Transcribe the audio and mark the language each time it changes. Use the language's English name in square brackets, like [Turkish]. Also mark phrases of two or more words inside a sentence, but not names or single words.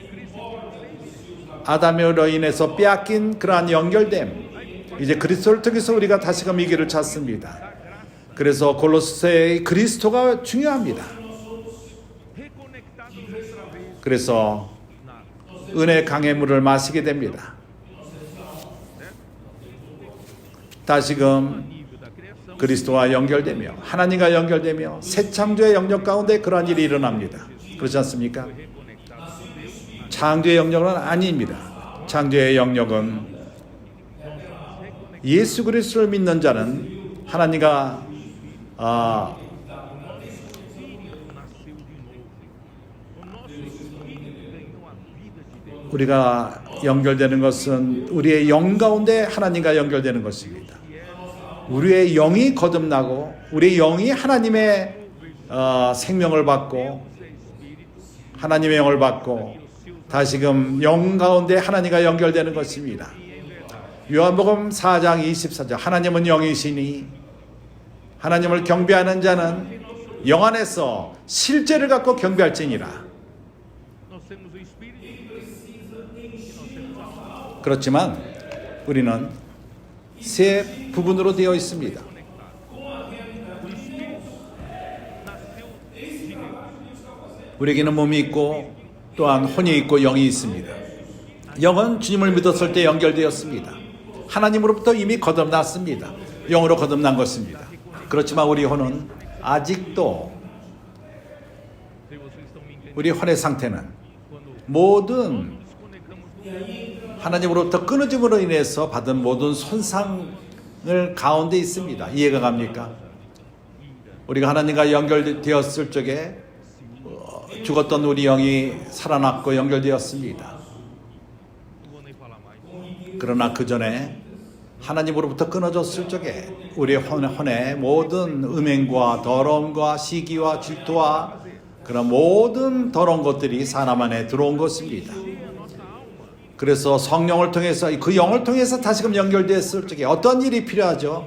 [Korean] 아담으로 인해서 빼앗긴 그러한 연결됨, 이제 그리스도를 통해서 우리가 다시금 이 길을 찾습니다. 그래서 골로새의 그리스도가 중요합니다. 그래서 은혜 강의 물을 마시게 됩니다. 다시금 [Portuguese] nível da criação, [Korean] 그리스도와 연결되며 하나님과 연결되며 새 창조의 영역 가운데 그러한 일이 일어납니다. 그렇지 않습니까? [Portuguese] reconectado com Deus, [Korean] 창조의 영역은 아닙니다. 창조의 영역은 예수 그리스도를 믿는 자는 하나님과 [Portuguese] nasceu de novo. O nosso espírito ganhou a vida de Deus. [Korean] 우리가 연결되는 것은 우리의 영 가운데 하나님과 연결되는 것입니다. 우리의 영이 거듭나고 우리의 영이 하나님의 생명을 받고 하나님의 영을 받고 다시금 영 가운데 하나님과 연결되는 것입니다. 요한복음 4장 24절 하나님은 영이시니 하나님을 경배하는 자는 영 안에서 실제를 갖고 경배할지니라. [Portuguese] Nós temos o espírito e nós temos a alma. [Korean] 그렇지만 우리는 세 부분으로 되어 있습니다. [Portuguese] O espírito nasceu de Deus. [Korean] 우리에게는 몸이 있고 또한 혼이 있고 영이 있습니다. 영은 주님을 믿었을 때 연결되었습니다. 하나님으로부터 이미 거듭났습니다. 영으로 거듭난 것입니다. 그렇지만 우리 혼은 아직도 [Portuguese] Se vocês estão me entendendo, [Korean] 우리 혼의 상태는 [Portuguese] quando [Korean] 모든 [Portuguese] nos conectamos com Deus, [Korean] 하나님으로부터 끊어짐으로 인해서 받은 모든 손상을 가운데 있습니다. 이해가 갑니까? 우리가 하나님과 연결되었을 적에 죽었던 우리 영이 살아났고 연결되었습니다. [Portuguese] não vou nem falar mais. [Korean] 그러나 그 전에 하나님으로부터 끊어졌을 적에 우리의 혼의 모든 음행과 더러움과 시기와 질투와 그런 모든 더러운 것들이 사람 안에 들어온 것입니다. 그래서 성령을 통해서 그 영을 통해서 다시금 연결됐을 적에 어떤 일이 필요하죠?